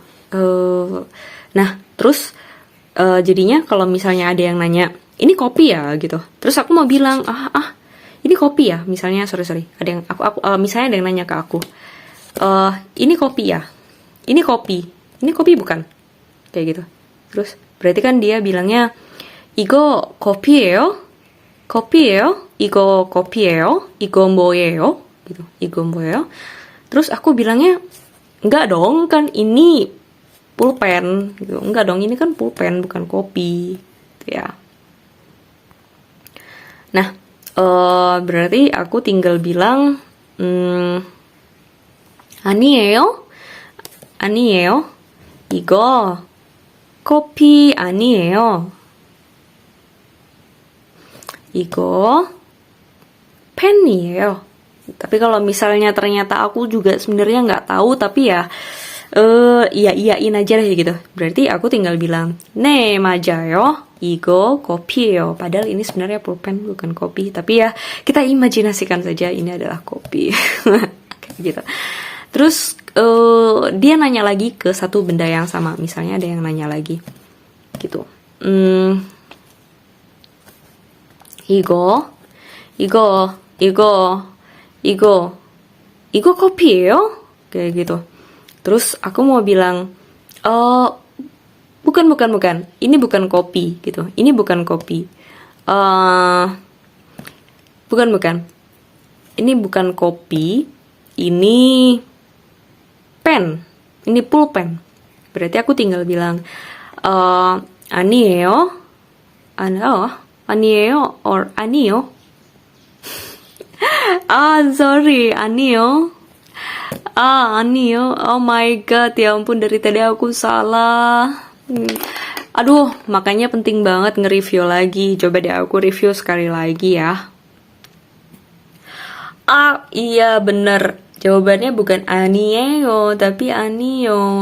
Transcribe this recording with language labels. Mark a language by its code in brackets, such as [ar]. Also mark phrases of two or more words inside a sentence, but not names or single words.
[id] Nah, terus jadinya kalau misalnya ada yang nanya, ini kopi ya gitu. Terus aku mau bilang, ini kopi ya. Misalnya, sorry. Ada yang misalnya ada yang nanya ke aku, ini kopi ya. Ini kopi bukan? Kayak gitu. Terus berarti kan dia bilangnya, [ko] 이거 커피예요? 이거 커피예요? 이거 뭐예요? gitu. 이거 뭐예요? [id] Terus aku bilangnya, enggak dong, kan ini pulpen gitu. Enggak dong, ini kan pulpen bukan kopi gitu ya. Nah, berarti aku tinggal bilang 아니에요? [ko] 이거 커피 아니에요. 이거 펜이에요. [id] Tapi kalau misalnya ternyata aku juga sebenarnya nggak tahu, tapi ya iyain aja deh gitu. Berarti aku tinggal bilang, [ko] 네, 맞아요. 이거 커피예요. [id] Padahal ini sebenarnya pulpen bukan kopi, tapi ya kita imajinasikan saja ini adalah kopi. Kayak gitu. Terus dia nanya lagi ke satu benda yang sama. Misalnya ada yang nanya lagi gitu. [ko] 이거 커피예요? [id] Kayak gitu. Terus aku mau bilang, bukan. Ini bukan kopi gitu. Ini bukan kopi. Bukan. Ini bukan kopi. Ini pen. Ini pulpen. Berarti aku tinggal bilang, [ko] 아니에요? 아니에요? or 아니요? Sorry, 아니요. 아니요. [en] Oh my god, [id] ya ampun, dari tadi aku salah. Aduh, makanya penting banget nge-review lagi. Coba deh aku review sekali lagi ya. Iya bener. Jawabannya bukan Anieo, tapi Anio.